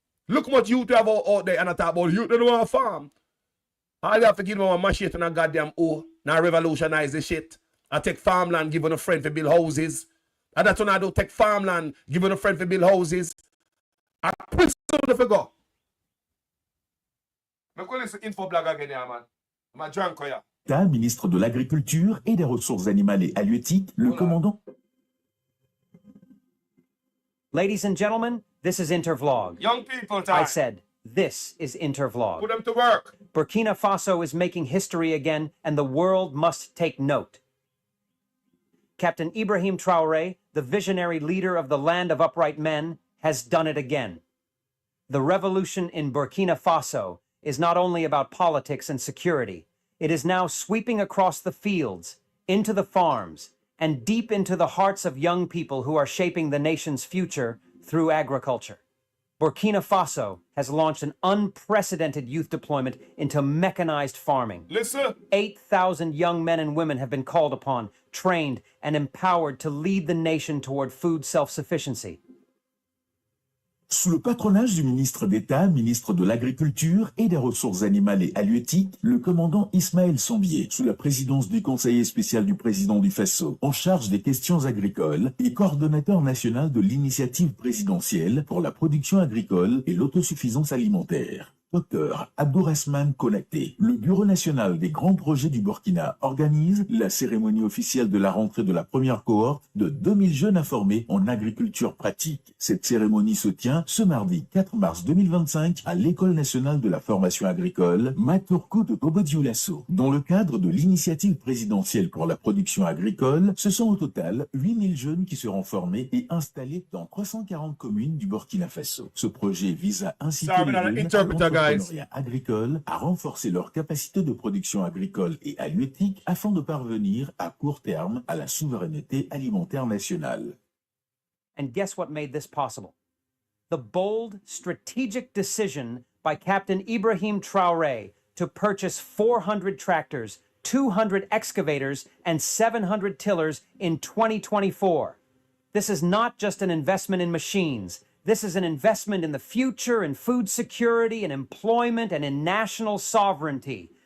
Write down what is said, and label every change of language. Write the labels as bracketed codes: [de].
[en] Look what youth have out there and I talk about youth. They don't want to farm. All you have to give them a machete and a goddamn O. Now revolutionize the shit. I take farmland, give a friend for build houses. And that's what I do. Take farmland, give a friend for build houses. I put something to go. I'm going to listen info blog again here, man. I'm drunk here. [fr] Ministre de l'Agriculture et des Ressources animales et halieutiques, le commandant. [en] Ladies and gentlemen, this is Intervlog. Young people time. I said, this is Intervlog. Put them to work. Burkina Faso is making history again, and the world must take note. Captain Ibrahim Traore, the visionary leader of the land of upright men, has done it again. The revolution in Burkina Faso is not only about politics and security. It is now sweeping across the fields, into the farms, and deep into the hearts of young people who are shaping the nation's future through agriculture. Burkina Faso has launched an unprecedented youth deployment into mechanized farming. 8,000 young men and women have been called upon, trained, and empowered to lead the nation toward food self-sufficiency. [fr] Sous le patronage du ministre d'État, ministre de l'Agriculture et des Ressources animales et halieutiques, le commandant Ismaël Sombier, sous la présidence du conseiller spécial du président du Faso, en charge des questions agricoles et coordonnateur national de l'initiative présidentielle pour la production agricole et l'autosuffisance alimentaire. Dr Abdourahmane Konaté, le Bureau national des grands projets du Burkina organise la cérémonie officielle de la rentrée de la première cohorte de 2000 jeunes informés en agriculture pratique. Cette cérémonie se tient ce mardi 4 mars 2025 à l'École nationale de la formation agricole Maturku de Tobodioulasso. Dans le cadre de l'initiative présidentielle pour la production agricole, ce sont au total 8000 jeunes qui seront formés et installés dans 340 communes du Burkina Faso. Ce projet vise à inciter les jeunes agricoles à renforcer leur capacité de production agricole et halieutique afin de parvenir à court terme à la souveraineté alimentaire nationale. [en] And guess what made this possible? The bold, strategic decision by Captain Ibrahim Traore to purchase 400 tractors, 200 excavators, and 700 tillers in 2024. This is not just an investment in machines. This is an investment in the future, in food security, in employment, and in national sovereignty.